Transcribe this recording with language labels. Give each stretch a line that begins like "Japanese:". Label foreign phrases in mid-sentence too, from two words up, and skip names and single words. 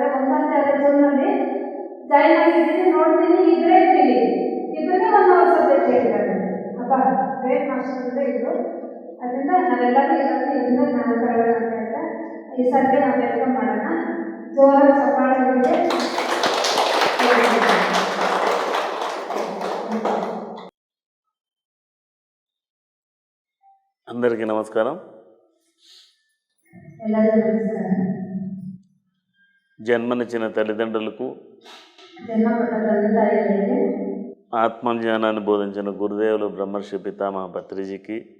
Kannada: ಒಂದ್ಸತಿ ಅದೇ ಜೂನಲ್ಲಿ ಜಾಯಿನ್ ಆಗಿದ್ದೀನಿ, ನೋಡ್ತೀನಿ, ಇಬ್ಬರೇ ಇರ್ತೀವಿ, ಇಬ್ಬರಿಗೆ
English: 1 hour subject
Kannada: ಹೇಳ್ತಾರೆ. ಅಪ್ಪ
English: great master
Kannada: ಅಂದರೆ ಇದ್ರು. ಅದರಿಂದ ನಾವೆಲ್ಲರೂ ಇವತ್ತು ಇದರಿಂದ ಜ್ಞಾನ ತಗೊಳ್ಳೋಣ ಅಂತ ಹೇಳ್ತಾ ಈ ಸರ್ಗೆ ನಾವು ವೆಲ್ಕಮ್ ಮಾಡೋಣ. ಜೋರಾಗಿ ಚಪ್ಪಾಳೆ.
Telugu: అందరికీ నమస్కారం. జన్మనిచ్చిన తల్లిదండ్రులకు, ఆత్మజ్ఞానాన్ని బోధించిన గురుదేవులు బ్రహ్మర్షి పితామహ పత్రిజీకి,